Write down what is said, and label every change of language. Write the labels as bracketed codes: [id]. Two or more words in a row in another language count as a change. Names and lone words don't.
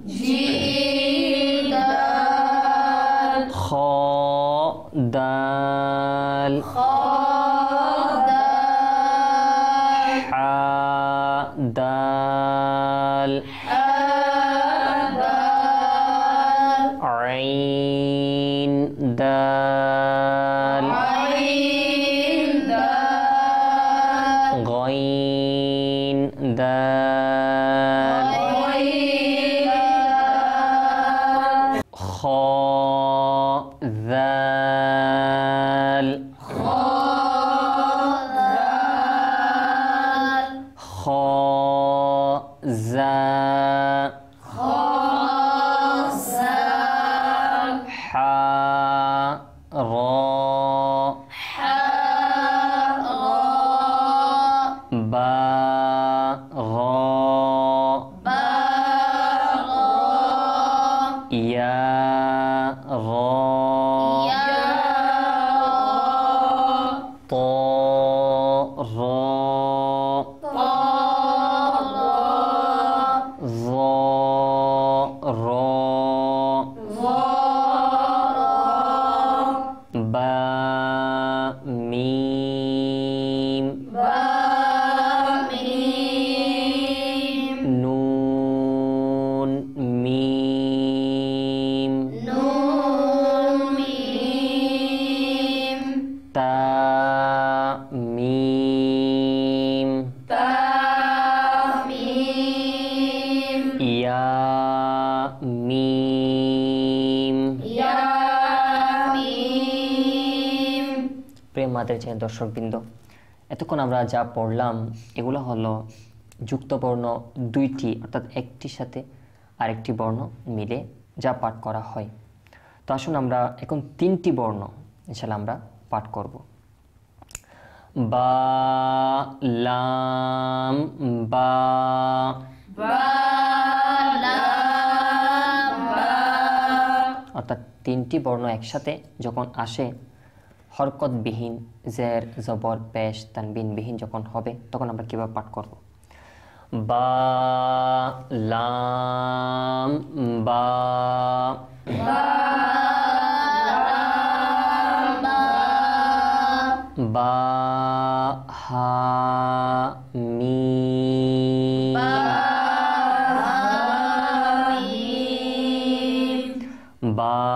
[ar] جيم دال خا دال خا دال حا دال حا دال عين دال عين دال غين دال غين دال خا ذال خا دال خا زا خا زا حا را حا را با را با را یا را يا طا را طا ظا را ظا با میم با ميم نون میم نون ميم تا میم تا ميم يا ميم. يا ميم [bn] প্রিয় মাদের চ্যানেল দর্শকবৃন্দ, এতক্ষণ আমরা যা পড়লাম এগুলো হলো যুক্ত বর্ণ দুইটি, অর্থাৎ একটির সাথে আরেকটি বর্ণ মিলে যা পাঠ করা হয়। তো আসুন আমরা এখন তিনটি বর্ণ ইনশাআল্লাহ আমরা পাঠ করব। [ar] با لام با, با لام با [bn] অর্থাৎ তিনটি বর্ণ একসাথে যখন আসে হরকতবিহীন জের জবর পেশ তানবিনবিহীন যখন হবে তখন আমরা কিভাবে পাঠ করব? [ar] با لام با، با حا ميم، با